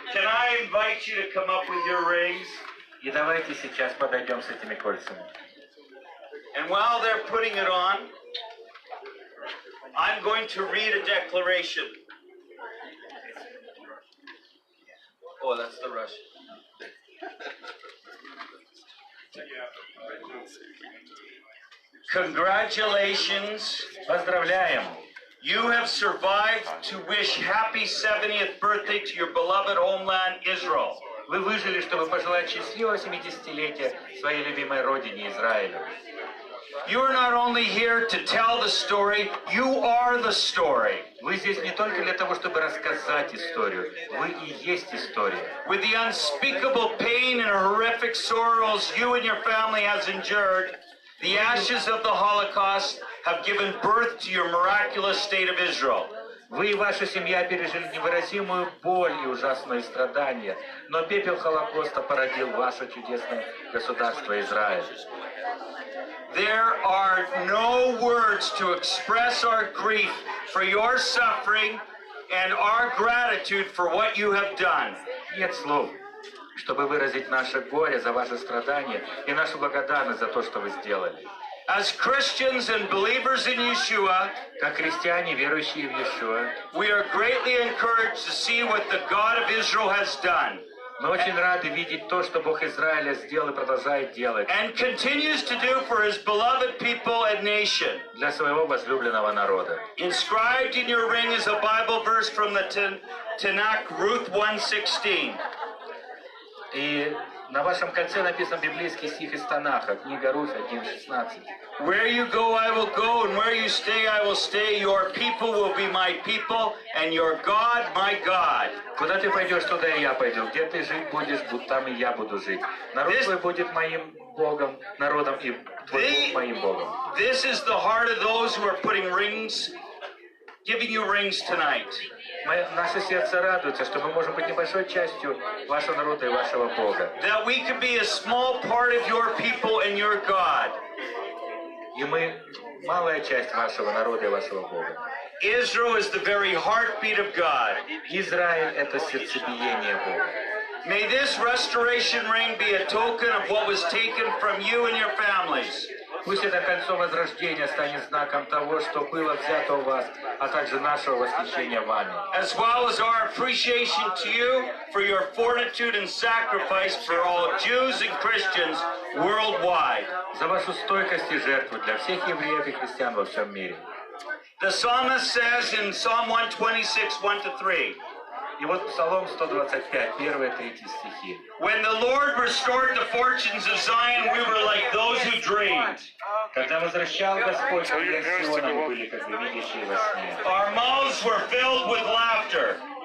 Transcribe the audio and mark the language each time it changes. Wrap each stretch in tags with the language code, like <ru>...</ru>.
<en>Can I invite you to come up with your rings?</en> <ru>И давайте сейчас подойдем с этими кольцами.</ru> <en>And while they're putting it on, I'm going to read a declaration. Oh, that's the Russian. Congratulations.</en> <ru>Поздравляем!</ru> <en>You have survived to wish happy 70th birthday to your beloved homeland, Israel.</en> <ru>Вы выжили, чтобы пожелать счастливого 70-летия своей любимой родине Израилю.</ru> <en>You are not only here to tell the story, you are the story.</en> <ru>Вы здесь не только для того, чтобы рассказать историю, вы и есть история.</ru> <en>With the unspeakable pain and horrific sorrows you and your family has endured, the ashes of the Holocaust have given birth to your miraculous state of Israel.</en> <ru>Вы и ваша семья пережили невыразимую боль и ужасные страдания, но пепел Холокоста породил ваше чудесное государство Израиль.</ru> <en>There are no words to express our grief for your suffering and our gratitude for what you have done.</en> <ru>Нет слов, чтобы выразить наше горе за ваши страдания и нашу благодарность за то, что вы сделали.</ru> <en>As Christians and believers in Yeshua,</en> <ru>Как христиане, верующие в Иешуа,</ru> <en>we are greatly encouraged to see what the God of Israel has done.</en> <ru>Мы очень рады видеть то, что Бог Израиля сделал и продолжает делать</ru> <en>and continues to do for his beloved people and nation.</en> <ru>для своего возлюбленного народа.</ru> <en>Inscribed in your ring is a Bible verse from the Tanakh, Ruth 1:16.</en> <ru>И на вашем кольце написан библейский стих из Танаха, книга Руфь 1:16.</ru> <en>Where you go, I will go, and where you stay, I will stay. Your people will be my people, and your God, my God.</en> <ru>Куда ты пойдешь, туда и я пойду. Где ты жить будешь, там и я буду жить. Народ твой будет моим Богом, народом, и твой Бог моим Богом.</ru> <en>This is the heart of those who are putting rings, giving you rings tonight.</en> <ru>Наше сердце радуется, что мы можем быть небольшой частью вашего народа и вашего Бога.</ru> <en>That we could be a small part of your people and your God.</en> <ru>И мы малая часть вашего народа и вашего Бога.</ru> <en>Israel is the very heartbeat of God.</en> <ru>Израиль — это сердцебиение Бога.</ru> <en>May this restoration ring be a token of what was taken from you and your families.</en> <ru>Пусть это кольцо возрождения станет знаком того, что было взято у вас, а также нашего восхищения вами.</ru> <en>As well as our appreciation to you for your fortitude and sacrifice for all Jews and Christians worldwide.</en> <ru>За вашу стойкость и жертву для всех евреев и христиан во всем мире.</ru> <en>The psalmist says in Psalm 126, 1-3.</en> <ru>И вот Псалом 125, 1-3 стихи.</ru> <en>When the Lord restored the fortunes of Zion, we were like those who dreamed.</en> <ru>Когда возвращал Господь мир Сиона, мы были как бы видящие во сне.</ru> <en>Our mouths were filled with laughter.</en>